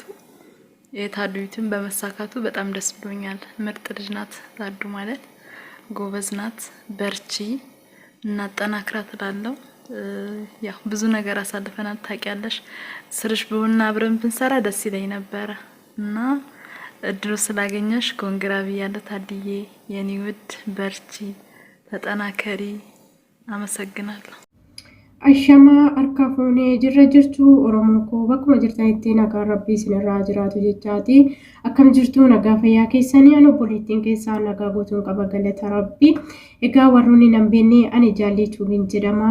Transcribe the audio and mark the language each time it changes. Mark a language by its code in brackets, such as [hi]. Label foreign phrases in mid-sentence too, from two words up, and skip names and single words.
[am] የታዱይቱን በመሳካቱ በጣም ደስ ብሎኛል። ምርጥ ልጅ ናት ታዱ ማለት። ጎበዝ ናት። በርቺ እና ጠናክራት እላለሁ። ያው ብዙ ነገር አሳልፈናል ታውቂያለሽ። ስርሽ በሆነ አብረን ብንሰራ ደስ ይለኝ ነበር እና እድሉ ስላገኘሽ ኮንግራ ብያለሁ ታድዬ የኔ ውድ። በርቺ ተጠናከሪ። አመሰግናለሁ። [om] Ashama harka fuunee jirra jirtu Oromoo koo bakkuma jirtanitti nagaa Rabbii sinirraa jiraatu jechaati. Akkam jirtu nagaa fayyaa keessanii ani obboleettiin keessaa nagaa guutuun qaba galata Rabbii. Egaa warroonni nan beenne ani jaallituu hin jedhama.